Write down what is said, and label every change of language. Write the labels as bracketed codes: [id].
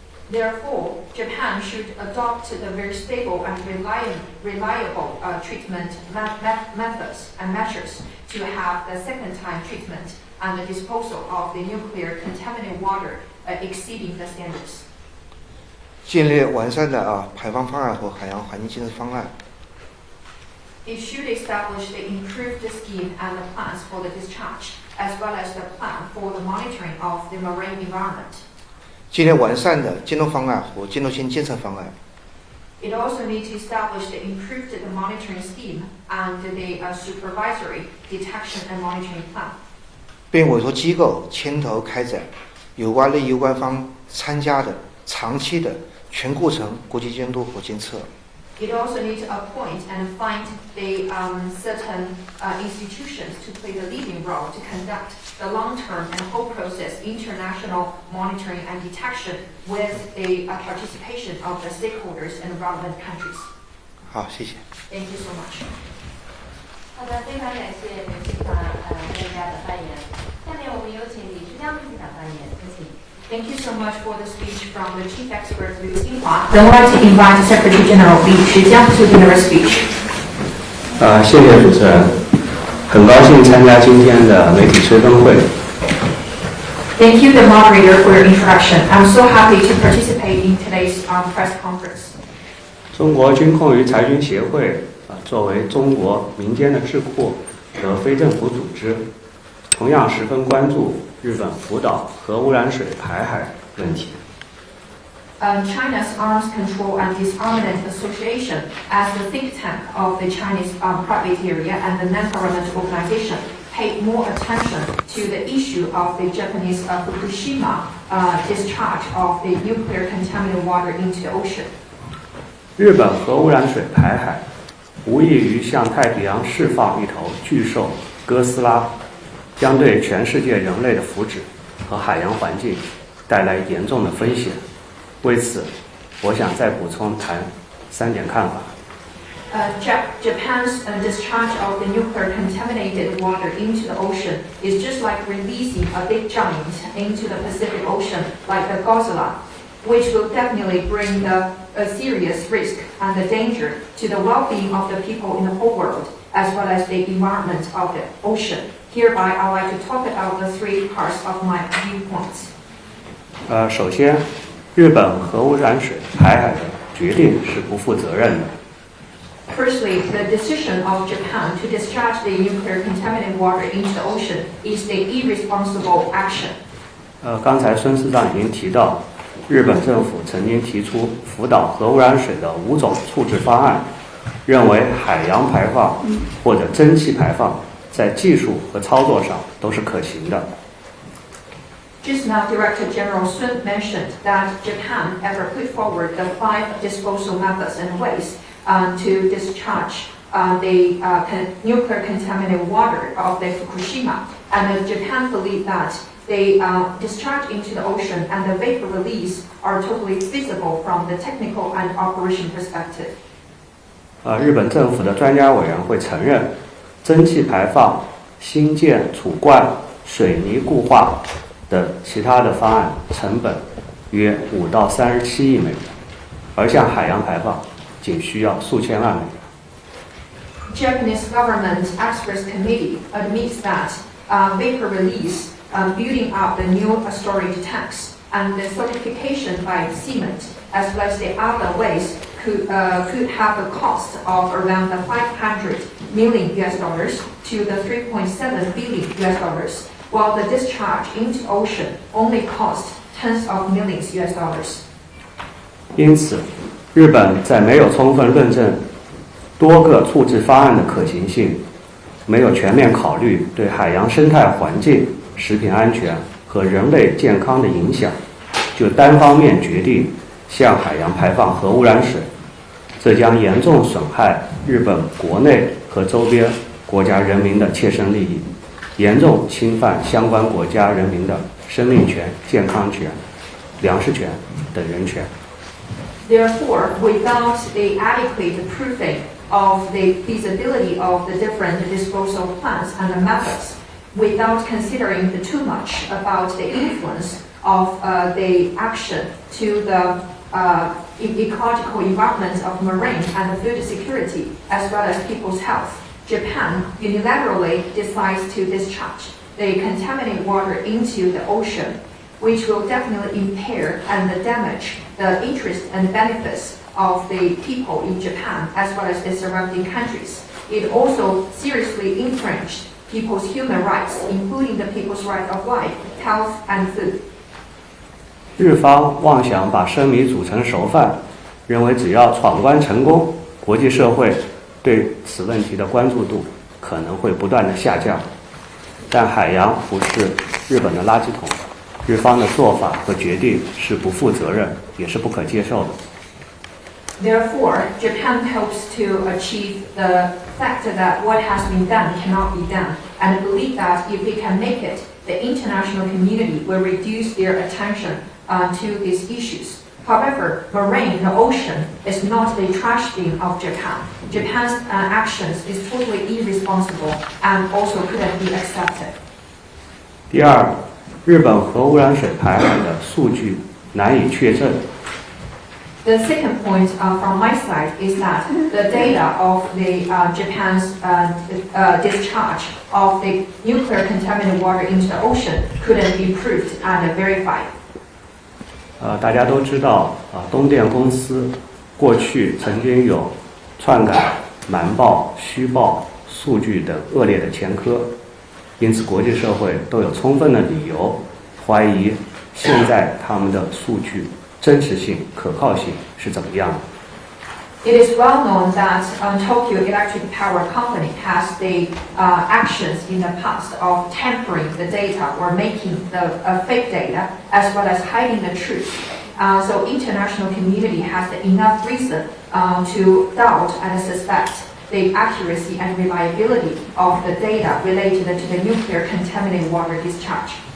[en] Therefore, Japan should adopt the very stable and reliable treatment methods and measures to have the second-time treatment and the disposal of the nuclear contaminated water exceeding the standards. [zh] 建立完善的排放方案和海洋环境监测方案。 [en] It should establish the improved scheme and the plans for the discharge, as well as the plan for the monitoring of the marine environment. [zh] 建立完善的监督方案和监督性监测方案。 [en] It also needs to establish the improved monitoring scheme and the supervisory detection and monitoring plan. [zh] 并委托机构牵头开展有关利益官方参加的长期的全过程国际监督和监测。 [en] It also needs to appoint and find the certain institutions to play the leading role to conduct the long-term and whole process international monitoring and detection with the participation of the stakeholders and relevant countries. [zh] 好，谢谢。 [en] Thank you so much. [zh] 好的，非常感谢刘局长专家的发言。下面我们有请李志江局长发言，有请。 [en] Thank you so much for the speech from the chief expert Liu Xinhua. Then I'd like to invite Secretary General Li Zhijiang to deliver a speech. [zh] 谢谢主持人，很高兴参加今天的媒体吹风会。 [en] Thank you, the moderator, for your introduction. I'm so happy to participate in today's press conference. [zh] 中国军控与裁军协会作为中国民间的智库和非政府组织，同样十分关注日本福岛核污染水排海问题。 [en] China's Arms Control and Disarmament Association, as the think tank of the Chinese private area and the non-governmental organization, paid more attention to the issue of the Japanese Fukushima discharge of the nuclear contaminated water into the ocean. [zh] 日本核污染水排海无异于向太平洋释放一头巨兽哥斯拉，将对全世界人类的福祉和海洋环境带来严重的风险。为此，我想再补充谈3点看法。 [en] Japan's discharge of the nuclear contaminated water into the ocean is just like releasing a big giant into the Pacific Ocean like a Godzilla, which will definitely bring a serious risk and a danger to the well-being of the people in the whole world, as well as the environment of the ocean. Hereby, I would like to talk about the 3 parts of my viewpoints. [zh] 首先，日本核污染水排海的决定是不负责任的。 [en] Firstly, the decision of Japan to discharge the nuclear contaminated water into the ocean is the irresponsible action. [zh] 刚才孙司长已经提到，日本政府曾经提出福岛核污染水的5种处置方案，认为海洋排放或者蒸汽排放在技术和操作上都是可行的。 [en] Just now, Director General Sun mentioned that Japan ever put forward the 5 disposal methods and ways to discharge the nuclear contaminated water of the Fukushima, and Japan believed that the discharge into the ocean and the vapor release are totally feasible from the technical and operation perspective. [zh] 日本政府的专家委员会承认，蒸汽排放、新建储罐、水泥固化的其他的方案成本约5到37亿美元，而像海洋排放仅需要数千万美元。 [en] Japanese government experts committee admits that vapor release, building up the new storage tanks, and the certification by cement, as well as the other ways, could have a cost of around the $500 million to the $3.7 billion, while the discharge into the ocean only cost tens of millions $. [zh] 因此，日本在没有充分论证多个处置方案的可行性，没有全面考虑对海洋生态环境、食品安全和人类健康的影响，就单方面决定向海洋排放核污染水，这将严重损害日本国内和周边国家人民的切身利益，严重侵犯相关国家人民的生命权、健康权、粮食权等人权。 [en] Therefore, without the adequate proving of the feasibility of the different disposal plans and the methods, without considering too much about the influence of the action to the ecological environment of marine and food security, as well as people's health, Japan unilaterally decides to discharge the contaminated water into the ocean, which will definitely impair and damage the interests and benefits of the people in Japan as well as the surrounding countries. It also seriously infringed people's human rights, including the people's right of life, health, and food. [zh] 日方妄想把生米煮成熟饭，认为只要闯关成功，国际社会对此问题的关注度可能会不断的下降。但海洋不是日本的垃圾桶，日方的做法和决定是不负责任，也是不可接受的。 [en] Therefore, Japan hopes to achieve the fact that what has been done cannot be done, and believe that if it can make it, the international community will reduce their attention to these issues. However, marine, the ocean, is not the trash bin of Japan. Japan's actions is totally irresponsible and also couldn't be accepted. [zh] 第二，日本核污染水排海的数据难以确证。 [en] The second point from my side is that the data of the Japan's discharge of the nuclear contaminated water into the ocean couldn't be proved and verified. [zh] 大家都知道东电公司过去曾经有篡改、瞒报、虚报数据等恶劣的前科，因此国际社会都有充分的理由怀疑现在他们的数据真实性、可靠性是怎么样的。 [en] It is well known that Tokyo Electric Power Company has the actions in the past of tampering the data or making the fake data as well as hiding the truth. So international community has enough reason to doubt and suspect the accuracy and reliability of the data related to the nuclear contaminated water discharge.